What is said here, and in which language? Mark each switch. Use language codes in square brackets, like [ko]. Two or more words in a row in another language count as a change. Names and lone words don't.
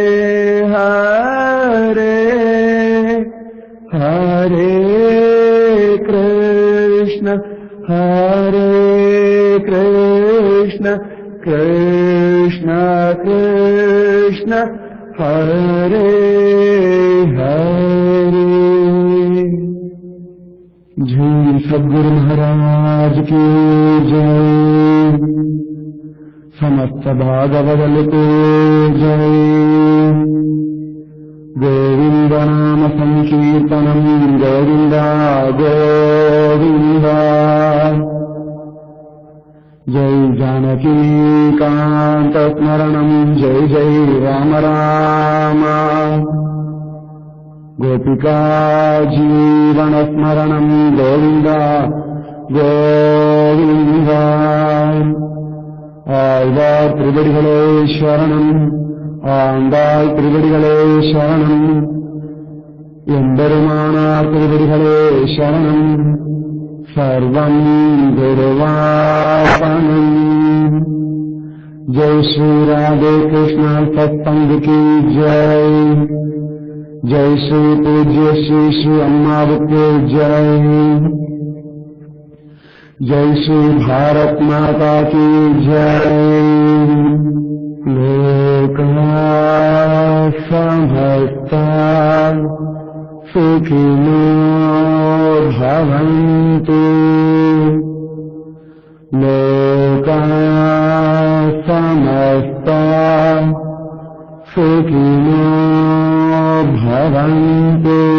[sa] हरे, हरे कृष्ण, कृष्ण कृष्ण, हरे हरे. [hi] जय सद्गुरु महाराज की जय, समस्त भागवदल को जय। [sa] गोविंद नाम संकीर्तनम, गोविंदा गोविंदा। जय जानकी कांत स्मरणम, जय जय राम राम। गोपिका जीवन स्मरणम, गोविंदा गोविंदा। [ta] आழ்வார் திருவடிகளே சரணம், ஆண்டாள் திருவடிகளே சரணம், எம்பெருமானார் திருவடிகளே சரணம்। [sa] सर्वं गुरुवार्पणम्। [hi] जय श्री राधे कृष्ण सत्संग की जय। जय श्री पूज्य श्री श्री अम्मावत की जय। जय श्री भारत माता की जय। [sa] लोका समस्ता सुखिनो भवन्तु। लोका समस्ता सुखिनो भवन्तु।